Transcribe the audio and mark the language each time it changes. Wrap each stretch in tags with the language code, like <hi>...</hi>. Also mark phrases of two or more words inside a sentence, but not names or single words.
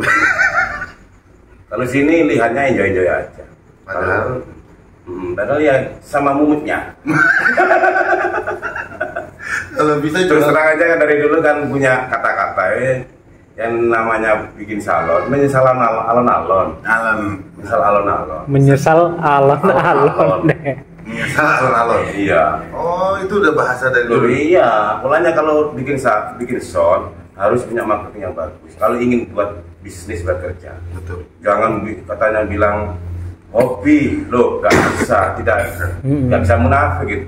<id>Kalau sini lihatnya enjoy aja. Padahal ya sama mumutnya. Kalau bisa Terus juga terang aja kan dari dulu kan punya kata-kata yang namanya bikin salon, menyesal alon-alon. Menyesal alon-alon. Menyesal alon-alon. Menyesal alon-alon. Iya. Oh, itu udah bahasa dari Loh, dulu. iya, mulanya kalau bikin sound harus punya marketing yang bagus. Kalau ingin buat bisnis bekerja, Betul. jangan katanya bilang hobi, loh gak bisa, nggak bisa munafik gitu.</id>